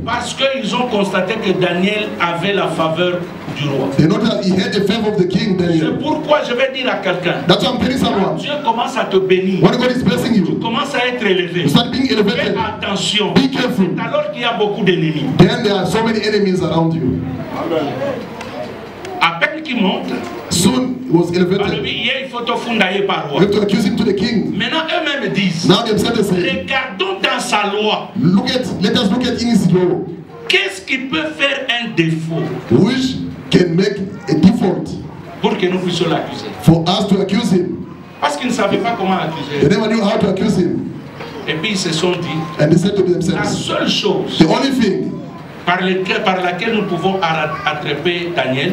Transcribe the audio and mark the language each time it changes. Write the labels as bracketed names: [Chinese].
[French] Parce qu'ils ont constaté que Daniel avait la faveur du roi. [English] They know that he had the favor of the king, Daniel. [French] C'est pourquoi je vais dire à quelqu'un. [English] That's why I'm telling someone. [French] Dieu commence à te bénir. [English] When God is blessing you, [French] tu commences à être élevé. [English] You start being elevated. [French] Fais attention. [English] Be careful. [French] Alors qu'il y a beaucoup d'ennemis. [English] Then there are so many enemies around you. [French] Amen. À peine qu'il monte. [English] Soon he was elevated. You have to accuse him to the king. [French] Maintenant eux-mêmes disent. [English] Now themselves say. [French] Regardons dans sa loi. [English] Let us look at in his law. [French] Qu'est-ce qui peut faire un défaut? [English] Which can make a default? [French] Pour que nous puissions l'accuser. [English] For us to accuse him. [French] Parce qu'ils ne savaient pas comment accuser. [English] They never knew how to accuse him. [French] Et puis ils se sont dit. [English] And they said to themselves. [French] La seule chose. [English] The only thing. [French] Par laquelle nous pouvons attraper Daniel.